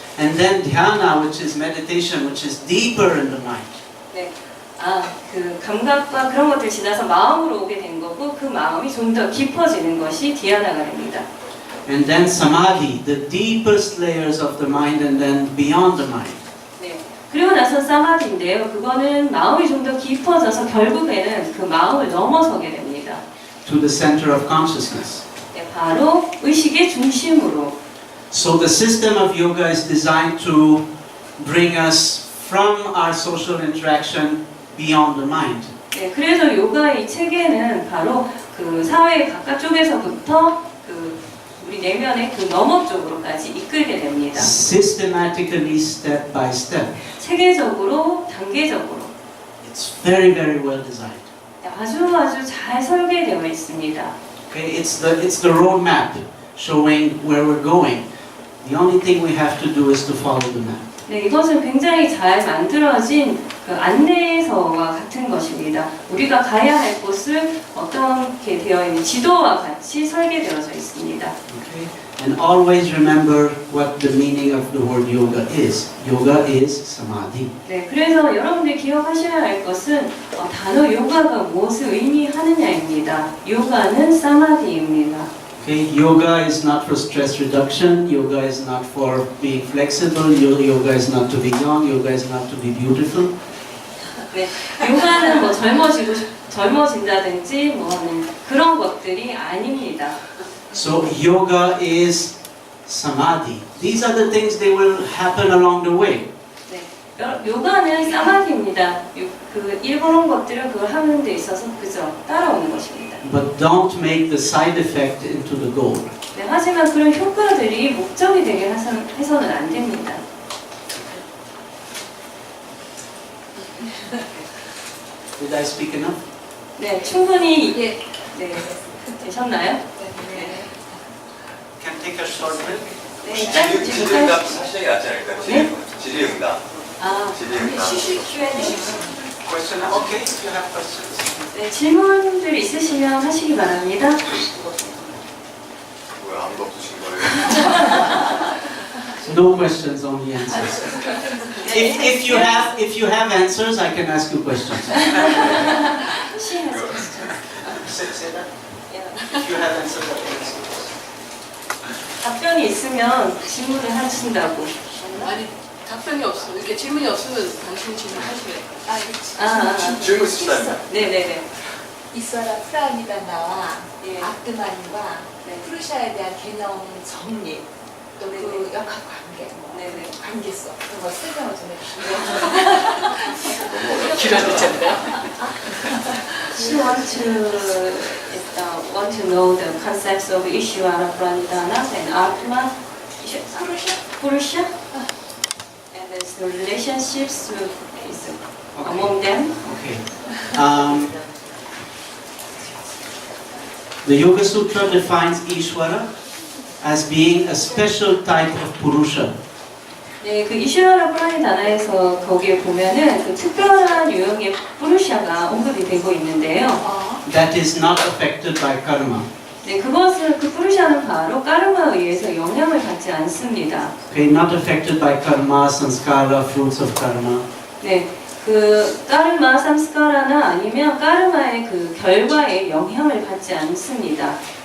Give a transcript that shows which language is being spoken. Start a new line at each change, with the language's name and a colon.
English: And then dhyana, which is meditation, which is deeper in the mind.
Korean: 네, 그 감각과 그런 것들 지나서 마음으로 오게 된 거고 그 마음이 좀 더 깊어지는 것이 디아나가 됩니다.
English: And then samadhi, the deepest layers of the mind and then beyond the mind.
Korean: 네, 그리고 나서 사마디인데요. 그거는 마음이 좀 더 깊어져서 결국에는 그 마음을 넘어서게 됩니다.
English: To the center of consciousness.
Korean: 네, 바로 의식의 중심으로.
English: So the system of yoga is designed to bring us from our social interaction beyond the mind.
Korean: 네, 그래서 요가의 이 체계는 바로 그 사회의 바깥쪽에서부터 그 우리 내면의 그 너머 쪽으로까지 이끌게 됩니다.
English: Systematically, step by step.
Korean: 체계적으로, 단계적으로.
English: It's very, very well designed.
Korean: 네, 아주 잘 설계되어 있습니다.
English: Okay, it's the roadmap showing where we're going. The only thing we have to do is to follow the map.
Korean: 네, 이것은 굉장히 잘 만들어진 그 안내서와 같은 것입니다. 우리가 가야 할 곳을 어떻게 되어 있는 지도와 같이 설계되어져 있습니다.
English: Okay, and always remember what the meaning of the word yoga is. Yoga is samadhi.
Korean: 네, 그래서 여러분들이 기억하셔야 할 것은 단어 요가가 무엇을 의미하느냐입니다. 요가는 사마디입니다.
English: Okay, yoga is not for stress reduction. Yoga is not for being flexible. Yoga is not to be young. Yoga is not to be beautiful.
Korean: 네, 요가는 뭐 젊어진다든지 뭐 그런 것들이 아닙니다.
English: So yoga is samadhi. These are the things that will happen along the way.
Korean: 네, 요가는 사마디입니다. 그 일본어 것들을 그걸 하는 데 있어서 그저 따라오는 것입니다.
English: But don't make the side effect into the goal.
Korean: 네, 하지만 그런 효과들이 목적이 되게 해서는 안 됩니다.
English: Did I speak enough?
Korean: 네, 충분히 네, 되셨나요? 네.
English: Can take a short break.
Korean: 네, 짧은 질의응답 하시는 게 낫지 않을까요? 네? 질의응답. 질의응답.
English: Question? Okay, if you have questions.
Korean: 네, 질문들 있으시면 하시기 바랍니다. 뭐야, 아무도 없으신 거예요?
English: No questions, only answers. If you have answers, I can ask you questions. She has questions. Say that. Yeah. If you have answers, I can ask you questions.
Korean: 답변이 있으면 질문을 하신다고. 아니 답변이 없어. 이렇게 질문이 없으면 당신 질문하시래. 질문 있으시다면. 네네네. 이스와라 프라미다나와 예. 아트만과 네. 프루샤에 대한 개념 정리 또 그 네네. 역학 관계, 네네. 관계성 그런 거 설명을 좀 해주시면 길어졌잖아요.
English: She want to know the concepts of Ishvara, Pranidhana, and Atma, Purusha, and the relationships among them. Okay. The Yoga Sutra defines Ishvara as being a special type of Purusha.
Korean: 네, 그 이슈아라 프라니 다나에서 거기에 보면은 그 특별한 유형의 푸르샤가 언급이 되고 있는데요.
English: that is not affected by karma.
Korean: 네, 그것은 그 푸르샤는 바로 까르마에 의해서 영향을 받지 않습니다.
English: Okay, not affected by karma, sanskara, fruits of karma.
Korean: 네, 그 까르마, 삼스카라나 아니면 까르마의 그 결과에 영향을 받지 않습니다.